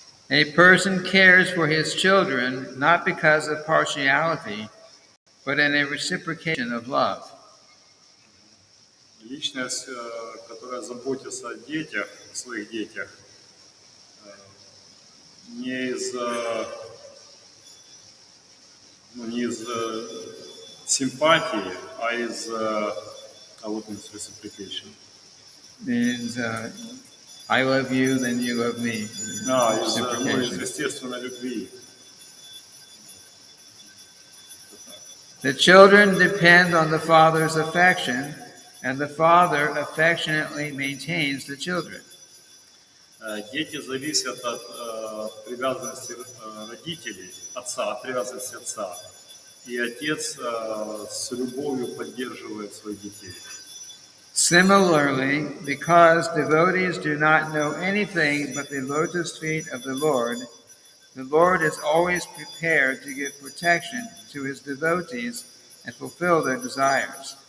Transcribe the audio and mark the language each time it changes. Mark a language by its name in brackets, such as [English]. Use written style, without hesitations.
[English] A person cares for his children not because of partiality, but in a reciprocation of love. [Russian] Личность, которая заботится о детях, своих детях, не из симпатии, а из reciprocation. [English] Means I love you, then you love me. [Russian] Из естественной любви. [English] The children depend on the father's affection, and the father affectionately maintains the children. [Russian] Дети зависят от привязанности родителей, отца, от привязанности отца. И отец с любовью поддерживает своих детей. [English] Similarly, because devotees do not know anything but the lotus feet of the Lord is always prepared to give protection to his devotees and fulfill their desires.